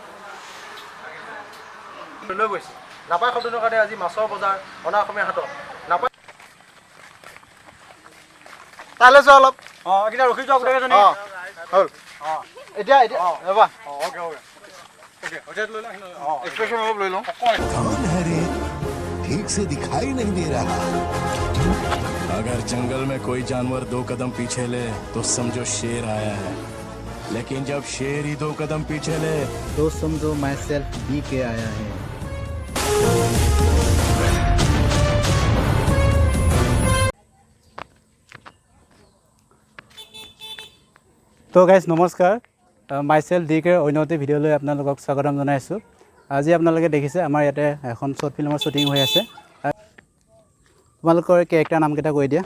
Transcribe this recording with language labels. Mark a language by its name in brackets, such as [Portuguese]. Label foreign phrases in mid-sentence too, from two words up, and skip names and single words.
[Assamese] লৈ গৈছে নাপায় শব্দটোৰ কাৰণে আজি মাছৰ বজাৰ অনা অসমীয়া হাটত নাপায় তালৈ যোৱা অলপ এতিয়া ৰখি যোৱা গোটেইকেইজনী হ'ল এতিয়া ৰ'বা এক্সপ্ৰেছন অলপ লৈ লওঁ [Hindi] कौन है रे ठीक से दिखाई नहीं दे रहा अगर जंगल में कोई जानवर 2 कदम पीछे ले तो समझो शेर आया है लेकिन जब शेर ही 2 कदम पीछे ले तो समझो [English] my self [Hindi] डी के आया है [Assamese] তো গাইজ নমস্কাৰ [English] my self [Assamese] ডি কে অন্য এটি ভিডিঅ'লৈ আপোনালোকক স্বাগতম জনাইছোঁ আজি আপোনালোকে দেখিছে আমাৰ ইয়াতে এখন [English] short film shooting [Assamese] হৈ আছে তোমালোকৰ কেৰেক্টাৰ নামকেইটা কৈ দিয়া